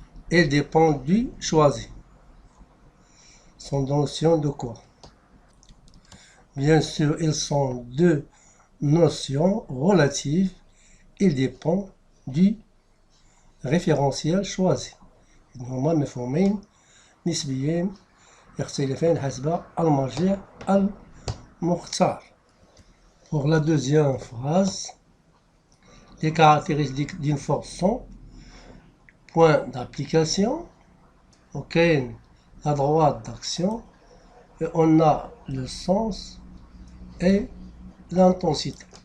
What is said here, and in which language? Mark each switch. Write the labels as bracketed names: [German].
[French] Elles dépendent du choisi. Sont des notions de quoi? Bien sûr, elles sont deux notions relatives. Elles dépendent du référentiel choisi. [Arabic] هما مفهومين نسبيين يختلفان حسب المرجع المختار. [French] Pour la deuxième phrase, les caractéristiques d'une force sont point d'application, ok, la droite d'action, et on a le sens et l'intensité.